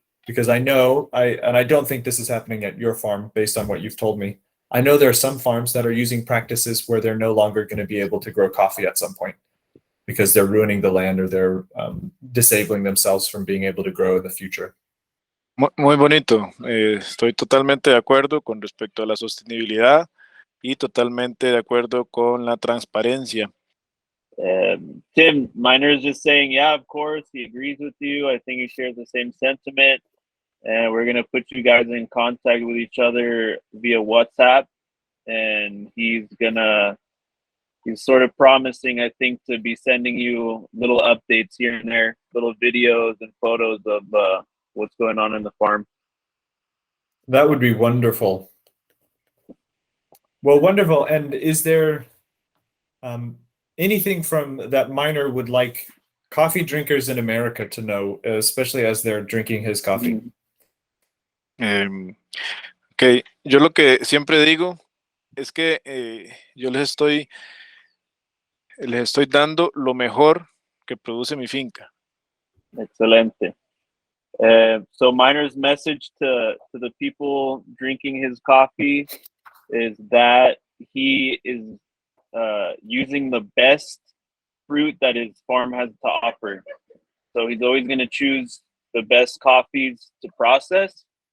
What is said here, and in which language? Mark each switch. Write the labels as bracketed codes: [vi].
[en] Because I know, and I don't think this is happening at your farm based on what you've told me. I know there are some farms that are using practices where they're no longer going to be able to grow coffee at some point because they're ruining the land or they're disabling themselves from being able to grow in the future. [es] Muy bonito. Estoy totalmente de acuerdo con respecto a la sostenibilidad y totalmente de acuerdo con la transparencia. [en] Tim, Minor is just saying, yeah, of course, he agrees with you. I think he shares the same sentiment. And we're going to put you guys in contact with each other via WhatsApp. And he's sort of promising, I think, to be sending you little updates here and there, little videos and photos of what's going on in the farm. That would be wonderful. Well, wonderful. And is there anything from that Minor would like coffee drinkers in America to know, especially as they're drinking his coffee? [es] Ok, yo lo que siempre digo es que yo les estoy dando lo mejor que produce mi finca. Excelente. [en] So Minor's message to the people drinking his coffee is that he is using the best fruit that his farm has to offer. So he's always going to choose the best coffees to process.